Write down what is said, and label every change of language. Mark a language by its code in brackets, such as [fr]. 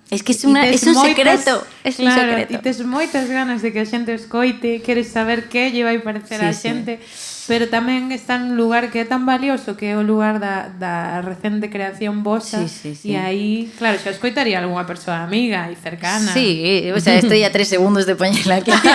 [es] Es que es un secreto, es un secreto. [gl] E tes moitas ganas de que a xente escoite, queres saber que lle vai parecer a xente, pero tamén está en un lugar que é tan valioso que é o lugar da recente creación vosa. E aí, claro, xa escoitaría algunha persoa amiga e cercana. [es] Sí, o sea, estoy a 3 segundos de poñerla aquí.